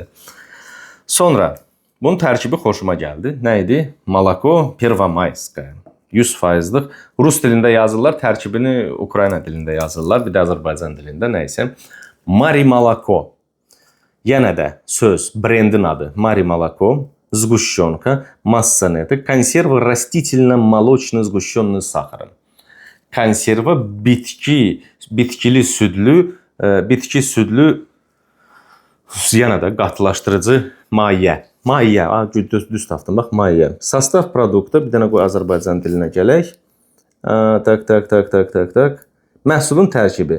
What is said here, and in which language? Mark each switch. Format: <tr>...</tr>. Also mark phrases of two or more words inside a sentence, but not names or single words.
<az>Sonra bunun tərkibi xoşuma gəldi. Nə idi? Malako Pervomayskaya. 100%'lik. Rus dilində yazırlar, tərkibini Ukrayna dilində yazırlar, bir də Azərbaycan dilində, nəysə. Mari Malako. Yenə də söz, brendin adı. Mari Malako,</az> <ru>сгущенка, масса неток, консервы растительно-молочно сгущенный с сахаром.</ru> <az>Konserva bitkili südlü, yenə də qatılaşdırıcı maye. Düz tapdım, bax, maye.</az> <ru>Состав продукта,</ru> <az>bir dənə qoy Azərbaycan dilinə gələk. Tak. Məhsulun tərkibi.</az>